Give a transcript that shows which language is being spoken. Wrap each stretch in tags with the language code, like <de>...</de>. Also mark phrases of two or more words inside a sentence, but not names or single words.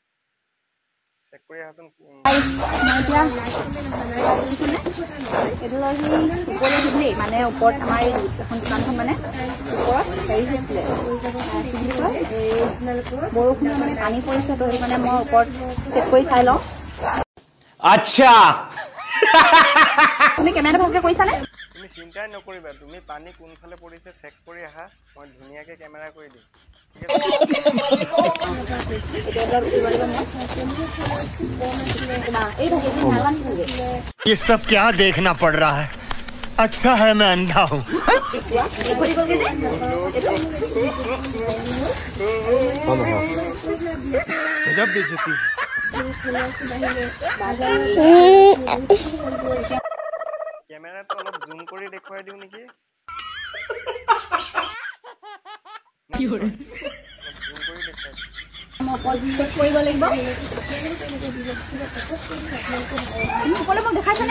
<as>মানে ওপৰত আমাৰ এখন দোকানখন মানে ওপৰত হেৰি হৈছিলে, বৰষুণৰ মানে পানী পৰিছে, তো মানে মই ওপৰত চেক কৰি চাই লওঁ। আচ্ছা, তুমি কেমেৰাটো ভালকে কৰিছানে? তুমি চিন্তাই নকৰিবা, তুমি পানী কোনফালে পৰিছে চেক কৰি আহা, মই ধুনীয়াকে কেমেৰা কৰি দিম।</as> <hi>ये सब क्या देखना पड़ रहा है? अच्छा है मैं अंधा हूँ। गजब बेइज्जती।</hi> <as>কেমেৰাটো অলপ জুম কৰি দেখুৱাই দিওঁ নেকি? জুম কৰি দেখুৱাই দিওঁ। কৰিব লাগিব। সকলো মোক দেখাইছানে?</as>